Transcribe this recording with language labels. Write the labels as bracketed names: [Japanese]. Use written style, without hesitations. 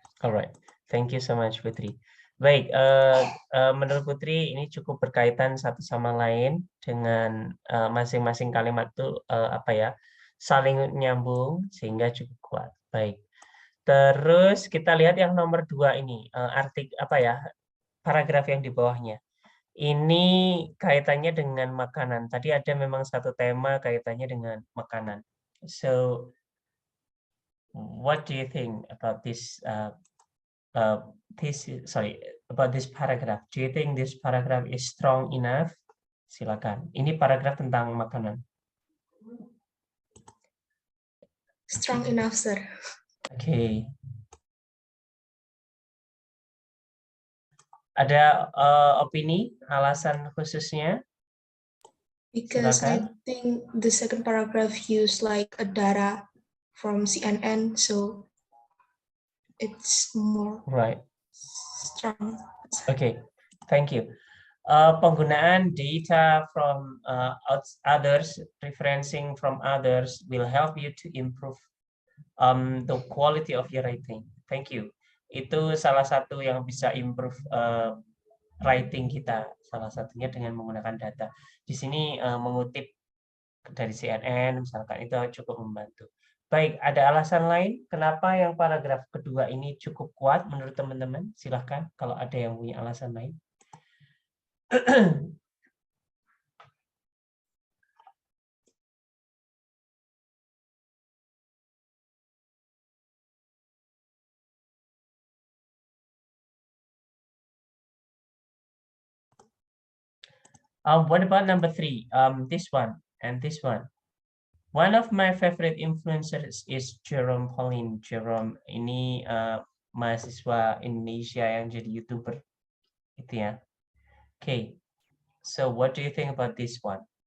[English] Alright, thank you so much, [Indonesian] Putri. Baik, menurut Putri ini cukup berkaitan satu sama lain dengan masing-masing kalimat itu apa ya, saling nyambung sehingga cukup kuat. Baik. Terus kita lihat yang nomor 2 ini, apa ya, paragraf yang di bawahnya. Ini kaitannya dengan makanan. Tadi ada memang satu tema kaitannya dengan makanan. [English] So, what do you think about this about this paragraph? Do you think this paragraph is strong enough? [Indonesian] Silakan. Ini paragraf tentang makanan. [English] Strong enough, Sir. [Indonesian] Oke. Ada opini, alasan khususnya? [English] Because [Indonesian] Silakan. [English] I think the second paragraph used like a data from CNN, so it's more Right. strong. Okay, thank you. [Indonesian] Penggunaan [English] data from others, referencing from others will help you to improve the quality of your writing. Thank you. [Indonesian] Itu salah satu yang bisa [English] improve writing [Indonesian] kita. Salah satunya dengan menggunakan data. Di sini mengutip dari CNN, misalkan itu cukup membantu. Baik, ada alasan lain kenapa yang paragraf kedua ini cukup kuat menurut teman-teman? Silahkan kalau ada yang punya alasan lain. [English] What about number 3? This one. and this one. One of my favorite influencers is Jerome Pauline. [Indonesian] Jerome ini mahasiswa Indonesia yang jadi YouTuber, itu ya. [English] Okay, so what do you think about this one?